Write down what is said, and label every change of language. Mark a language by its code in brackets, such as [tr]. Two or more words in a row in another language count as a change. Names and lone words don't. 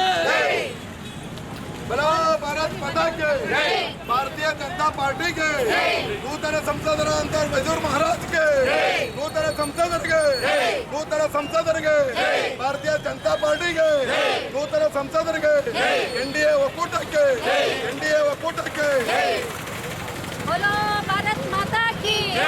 [hi] बोलो भारत माता के, [kn] भारतीಯ ಜನತಾ ಪಾರ್ಟಿಗೆ, ನೂತನ ಸಂಸದರಾದಂತ ಯಜ್ಜೂರ್ ಮಹಾರಾಜ್ ಗೆ, ನೂತನ ಸಂಸದರಿಗೆ, ಭಾರತೀಯ ಜನತಾ ಪಾರ್ಟಿಗೆ, ನೂತನ ಸಂಸದರಿಗೆ, ಎನ್ಡಿಎ ಒಕ್ಕೂಟಕ್ಕೆ, [hi] बोलो भारत माता की,